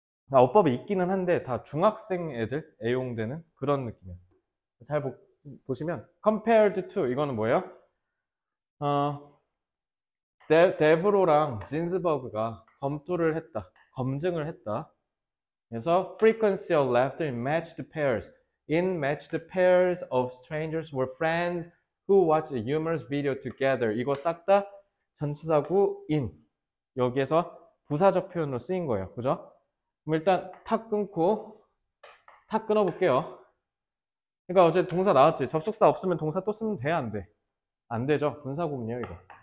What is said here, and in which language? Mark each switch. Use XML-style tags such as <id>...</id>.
<ko>어법이 있기는 한데 다 중학생 애들 애용되는 그런 느낌이에요. 잘 보시면 compared to 이거는 뭐예요? 데브로랑 진스버그가 검증을 했다.</ko> <en>그래서 frequency of laughter in matched pairs. In matched pairs of strangers were friends who watched a humorous video together.</en> <ko>이거 싹 다 전치사구 in. 여기에서 부사적 표현으로 쓰인 거예요. 그죠? 그럼 일단 탁 끊어볼게요. 그러니까 어제 동사 나왔지. 접속사 없으면 동사 또 쓰면 돼, 안 돼? 안 되죠. 분사구문이에요, 이거.</ko>